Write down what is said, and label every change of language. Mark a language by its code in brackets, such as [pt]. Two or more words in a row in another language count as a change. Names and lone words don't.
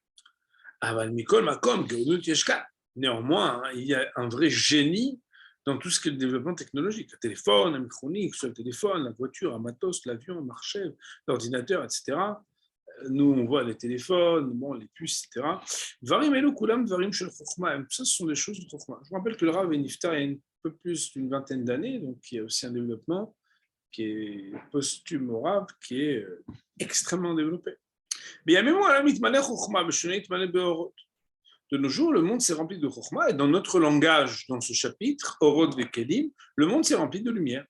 [fr] Néanmoins, il y a un vrai génie dans tout ce qui est le développement technologique. Le téléphone, la micronique, le téléphone, la voiture, un matos, l'avion, le marché, l'ordinateur, etc. Nous, on voit les téléphones, les puces, etc. [he] דברים אלו כולם דברים של חכמה. [fr] Tout ça, ce sont des choses de chokhma. Je me rappelle que le Rav est niftar il y a un peu plus d'une vingtaine d'années, donc il y a aussi un développement qui est posthume au Rav, qui est extrêmement développé. Mais il y a même moi, de nos jours, le monde s'est rempli de chokhma, et dans notre langage, dans ce chapitre, Orot Vekelim, le monde s'est rempli de lumière.